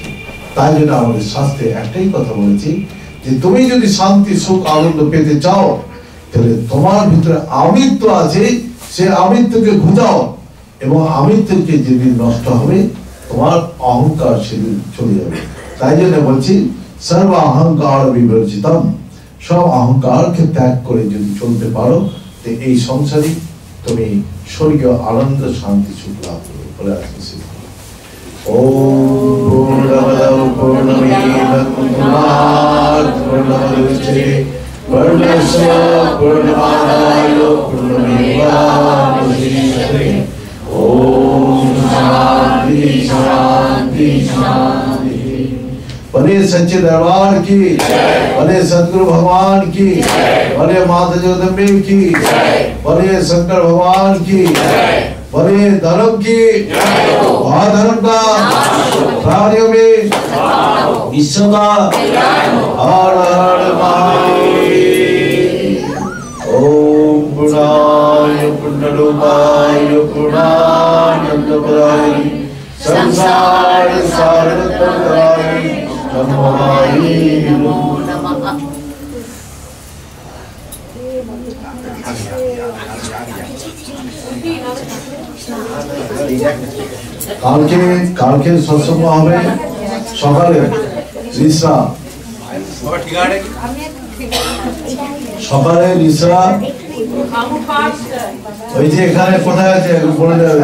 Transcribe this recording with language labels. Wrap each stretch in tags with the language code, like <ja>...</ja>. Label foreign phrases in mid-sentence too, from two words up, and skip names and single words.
<bn>তাই জন্য আমাদের শাস্ত্রে একটাই কথা বলেছি যে তুমি যদি শান্তি সুখ আনন্দ পেতে চাও তাহলে তোমার ভিতরে আমিত্ব আছে, সে আমিত্বকে ঘুচাও, এবং আমিত্বকে যেদিন নষ্ট হবে তোমার অহংকার সেদিন চলে যাবে। তাই জন্য বলছি</bn> <sa>সর্ব অহংকার বিবর্জিতম,</sa> <bn>সব অহংকারকে ত্যাগ করে যদি চলতে পারো তো এই সংসারে তুমি স্বর্গীয় আনন্দ শান্তি সুখ লাভ করবে বলে আসছে।</bn> <sa>ওম পূর্ণমদঃ পূর্ণমিদং পূর্ণাৎ পূর্ণমুদচ্যতে পূর্ণস্য পূর্ণমাদায় পূর্ণমেবাবশিষ্যতে। ওম শান্তি শান্তি शांति।</sa> <hi>भले सच्चे दरबार की, भले सदगुरु भगवान की, भले माता जगदम्बे की, भले शंकर भगवान की, भले धर्म की, धर्म का प्राणियों में विश्व का हर हर महादेव।</hi> <sa>ओम पुण्याय पुण्यरूपाय पुण्यानंदप्रदाय संसार सारतराय नमो नमः।</sa> <bn>কালকে সৎসঙ্গ হবে সকালে রিসা, সকালে রিসা ওই যে এখানে কোথায় আছে বলে দেবে।</bn>